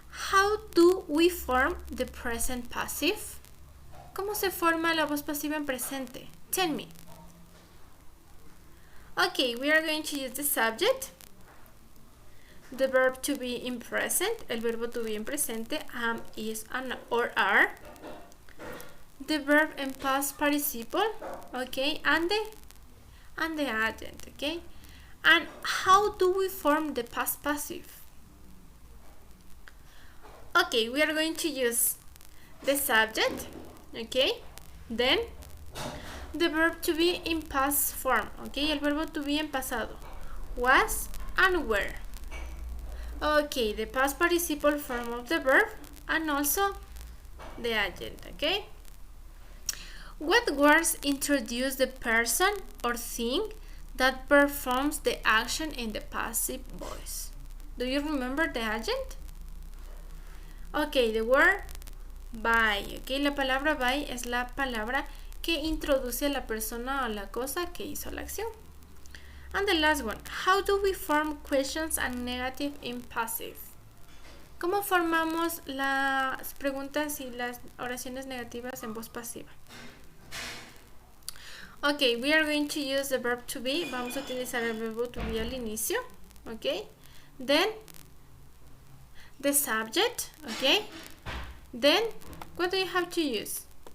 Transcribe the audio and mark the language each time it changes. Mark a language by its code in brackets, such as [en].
[en] How do we form the present passive? [es] ¿Cómo se forma la voz pasiva en presente? [en] Tell me. Okay, we are going to use the subject, the verb to be in present, [es] el verbo to be en presente, [en] am, is, and, or are. The verb in past participle, okay, and the agent, okay. And how do we form the past passive? Okay, we are going to use the subject, okay, then the verb to be in past form, okay, [es] el verbo to be en pasado, [en] was and were. Okay, the past participle form of the verb and also the agent, okay? What words introduce the person or thing that performs the action in the passive voice? Do you remember the agent? Okay, the word by, okay? [es] La palabra by es la palabra que introduce a la persona o la cosa que hizo la acción. [en] And the last one, how do we form questions and negative in passive? [es] ¿Cómo formamos las preguntas y las oraciones negativas en voz pasiva? [en] Okay, we are going to use the verb to be. [es] Vamos a utilizar el verbo to be al inicio. [en] Okay, then the subject. Okay, then what do you have to use?